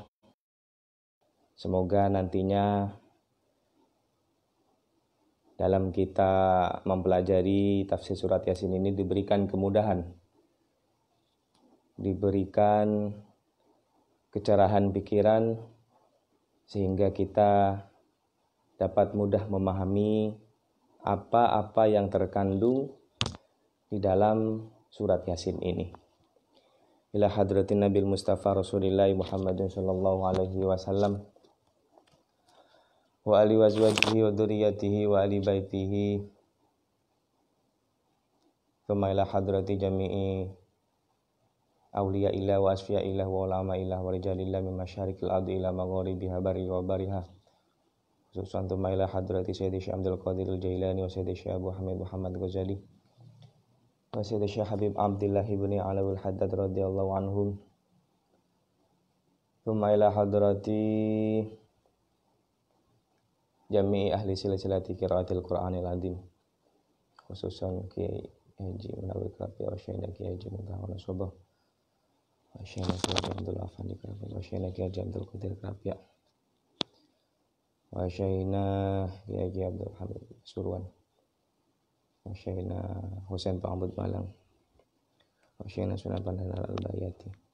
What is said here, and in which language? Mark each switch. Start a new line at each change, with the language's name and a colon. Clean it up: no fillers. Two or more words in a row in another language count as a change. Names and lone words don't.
Indonesian: Semoga nantinya dalam kita mempelajari tafsir surat Yasin ini diberikan kemudahan, diberikan kecerahan pikiran, sehingga kita dapat mudah memahami apa-apa yang terkandung di dalam surat Yasin ini.
Arabic: إلى حضرة النبي المصطفى رسول الله محمد صلى الله عليه وسلم وآل وأزواجه وذرياته وآل بيته, ثم إلى حضرة جميع أولياء الله وأصفياء الله وعلماء الله ورجال الله من مشارق الأرض إلى مغاربها بري وبريها، خصوصا ثم إلى حضرة سيدي الشيخ عبد القادر الجيلاني وسيدي الشيخ أبو حامد محمد غزالي وسيدي الشيخ حبيب عبد الله ابن علوي الحداد رضي الله عنهم, thumma ila hadrati jami'i ahli silsilati qiraatil Qur'anil azim, khususan Kiai Haji Munawwir Krapia wa Syekh Kiai Haji Mutahana Sobah wa Syekh Kiai Abdul Afandi Krapia wa Syekh Kiai Abdul Qadir Krapia wa Syekh Kiai Abdul Hamid Surwan wa Syekh Husain Pangabud Malang wa Syekh Sunan Pandana Al-Bayati